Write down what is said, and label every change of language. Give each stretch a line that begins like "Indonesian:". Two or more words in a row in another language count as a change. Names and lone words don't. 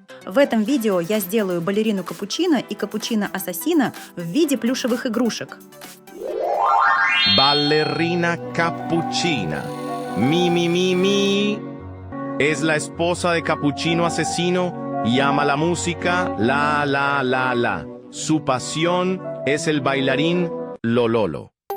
Russian: В этом видео я сделаю балерину Капучино и Капучино Асасино в виде плюшевых игрушек.
Spanish: Ballerina Capuchina. Mi. Es la esposa de Capuchino Asesino y ama la música, la. Su pasión es el bailarín, lo.